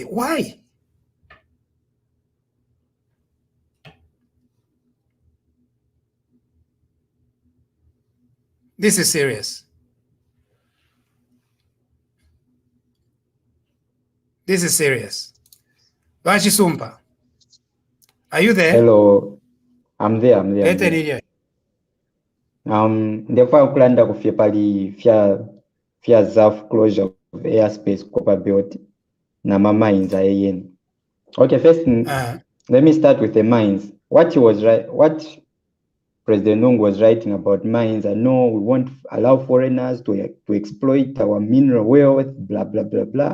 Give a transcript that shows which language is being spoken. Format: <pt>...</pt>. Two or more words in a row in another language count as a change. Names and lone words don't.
<en>Why? This is serious. This is serious. Vachisumpa. Are you there? Hello, I'm there. Therefore,</en> <bem>kulanda kufia pali fia ZAF</bem> <en>closure of airspace Copperbelt</en> <bem>na mines ayen.</bem> <en>Okay, first, let me start with the mines. What President Nung was writing about mines, I know we won't allow foreigners to exploit our mineral wealth, blah, blah, blah, blah.</en>